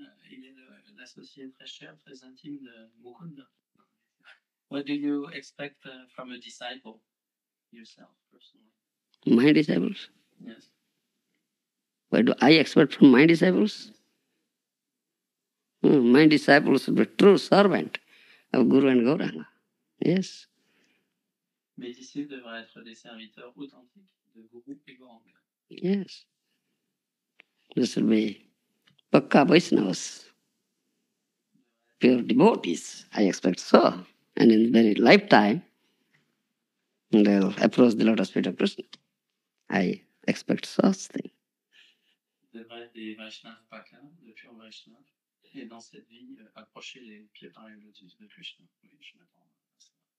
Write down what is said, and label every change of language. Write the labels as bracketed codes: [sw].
[fr] Il est l'associé très cher, très intime de Mukunda. [en] What do you expect from a disciple yourself, personally? My disciples? Yes. What do I expect from my disciples? My disciples should be true servant of Guru and Gauranga. Yes. [fr] Mes disciples devraient être des serviteurs authentiques de Guru et Gauranga. [en] Yes. This will be Pakka Vaishnavas, pure devotees. I expect so. And in very lifetime, they'll approach the lotus feet of Krishna. I expect such thing. [fr] Devraient être des Vaishnavas Pakka, de pure Vaishnavas, et dans cette vie, approcher les pieds par les lotus de Krishna. Oui, je m'attends à ça.